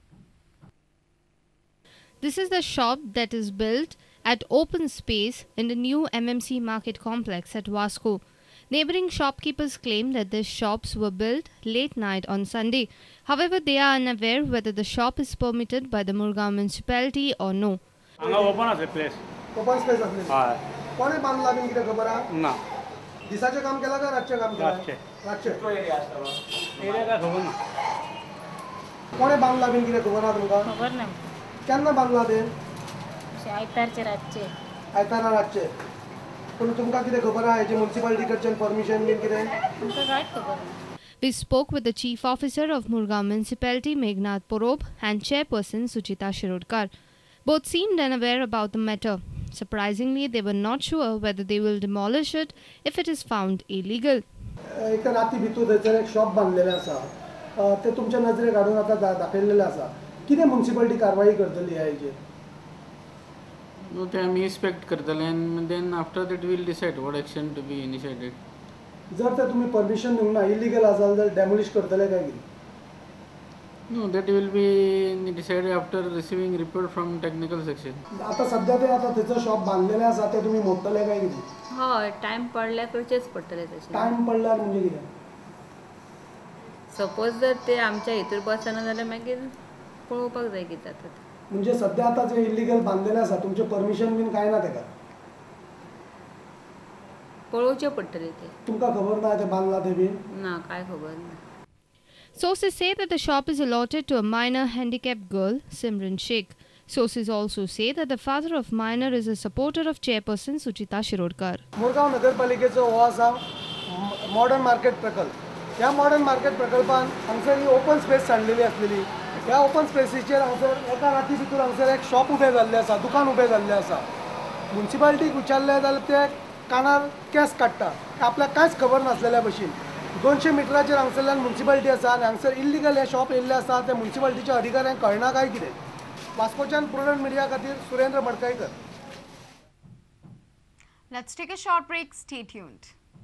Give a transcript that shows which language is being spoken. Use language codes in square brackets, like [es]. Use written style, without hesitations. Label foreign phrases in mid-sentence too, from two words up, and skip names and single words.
[en] This is the shop that is built at open space in the new MMC market complex at Wasco. Neighboring shopkeepers claim that the shops were built late night on Sunday. However, they are unaware whether the shop is permitted by the Murgaon municipality or no. [kok] हांगा ओपन आसले प्लेस [en] open space [kok] असलेली हय कोणे बांधला बीन कितें खबर आहा ना दिसाचें काम केला काय रातचें काम केला रातचें. रातचें एरिया काय खबर ना कोणे बांधला बीन कितें खबर आहा तुमकां खबर ना केन्ना बांधला ते अशें आयतारचे रातचे आयतारा रातचे पूण तुमकां कितें खबर आहा हेजें म्युनिसिपालिटी कडच्यान परमिशन बीन कितें आमकां कांयच खबर ना [en] We spoke with the Chief Officer of Murgaon Municipality, Meghnad Porob, and Chairperson Suchita Shirodkar. Both seemed unaware about the matter. Surprisingly, they were not sure whether they will demolish it if it is found illegal. [kok] एक राती भितर थंयसर एक शॉप बांधलेलें आसा ते तुमच्या नजरेक हाडून आतां दाखयलेलें आसा कितें म्युनिसिपालिटी कारवाई करतली ह्या हेजेर [en] No, they are inspect करतले and then after that we will decide what action to be initiated. [kok] जर ते तुमी परमिशन दिवंक ना इलिगल आसा जाल्यार डॅमोलिश करतले काय कितें [en] No, that will be decided after receiving report from technical section. [kok] आतां सध्या ते आतां थंयसर शॉप बांधलेलें आसा ते तुमी मोडटले काय कितें हय टायम पडल्यार करचेच पडटले तशें टायम पडल्यार म्हणजे कितें सपोज जर ते आमच्या हितूर बसना जाल्यार मागीर पळोवपाक जाय कितें जाता तें. म्हणजे सध्या आता जे इलिगल बांधलेले आसा तुमचे परमिशन बीन काय ना तेका पळोवचें पडटलें तें तुमकां खबर ना ते बांधला ते बीन ना कांय खबर ना [en] Sources say that the shop is allotted to a minor handicapped girl, Simran Sheikh. Sources also say that the father of minor is a supporter of Chairperson Suchita Shirodkar. [kok] मुरगांव नगरपालिकेचो हो आसा [en] modern market [kok] प्रकल्प ह्या [en] modern market [kok] प्रकल्पान हांगसर ही [en] open space [kok] सांडलेली आसलेली ह्या ओपन स्पेसीचेर हांगसर एका राती भितर हांगसर एक शॉप उबें जाल्लें आसा दुकान उबें जाल्लें आसा म्युनिसिपालिटीक विचारलें जाल्यार ते कानार केस काडटा आपल्याक कांयच खबर नासलेल्या भशेन 200 मिटराचेर हांगसरल्यान म्युनिसिपालिटी आसा आनी हांगसर इल्लिगल हे शॉप येयल्ले आसा ते म्युनिसिपालिटीच्या अधिकाऱ्यांक कळना काय कितें वास्कोच्यान प्रुडंट मिडिया खातीर सुरेंद्र मडकयकर [en] Let's take a short break. Stay tuned.